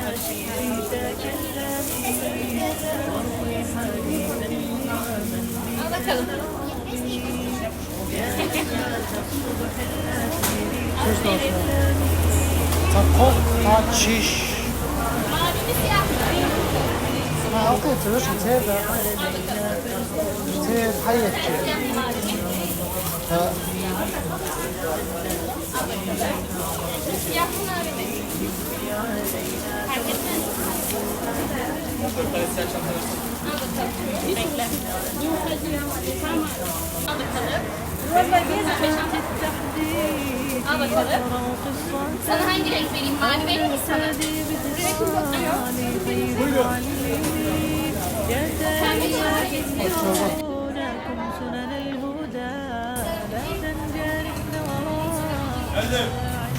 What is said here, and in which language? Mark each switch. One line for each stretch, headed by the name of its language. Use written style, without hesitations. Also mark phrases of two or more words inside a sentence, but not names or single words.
Turkish: Al bakalım. Takol, şiş. Mavi mi siyah mı? Ha, okey,
Arabic: تروح تتابع حيك
Turkish: Siyah mı mavi mi? Fark etmez. Al bakalım. Bekle. Tamam. Al bakalım. Al bakalım. Sana hangi renk vereyim? Mavi vereyim mi sana? Sen bir tane getir.
Arabic: سنن الهدى لا تنجرفن وراء